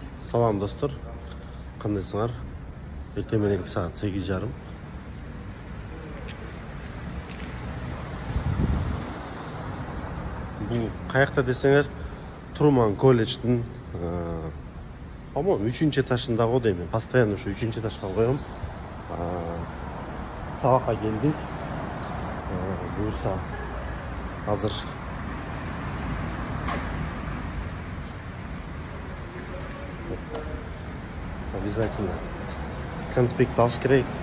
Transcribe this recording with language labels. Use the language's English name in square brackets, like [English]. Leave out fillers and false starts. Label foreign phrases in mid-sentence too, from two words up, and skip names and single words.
[Kazakh] Salam dostlar. Qandaysыңар? Ertemelik saat 8:30. Bu qayaqta desеңер, Truman колледждің по-моему 3-этажында ғой деймін. Постоянно şu 3-этажға қоямын. Сабаққа келдік. Бұйырса hazır. Обязательно конспект алыш керек.